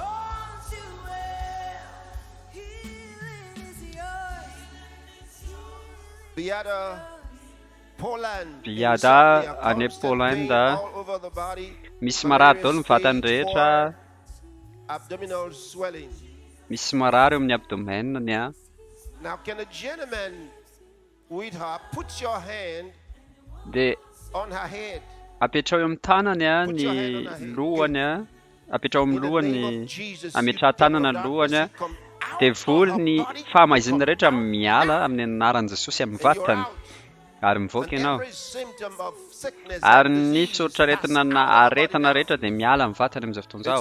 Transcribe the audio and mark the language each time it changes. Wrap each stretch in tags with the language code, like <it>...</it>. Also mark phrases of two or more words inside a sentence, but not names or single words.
<mg>Biada any Polanda misy marary daholo ny vatany rehetra, misy marary amin'ny abdomenany a.</mg> <en>Now can a gentleman with her put your hand</en> <mg>dia</mg> <en>on her head?</en> <mg>apetrao eo amin'ny tanany a ny lohany a, apetrao amin'ny lohany, ametraha tanana ny lohany a, dia voly ny fahamaizina rehetra miala amin'ny anaran'i Jesosy amin'ny vatany ary mivoaka ianao. Ary ny soratra aretina rehetra dia miala amin'ny vatany amin'izao fotoana izao.</mg>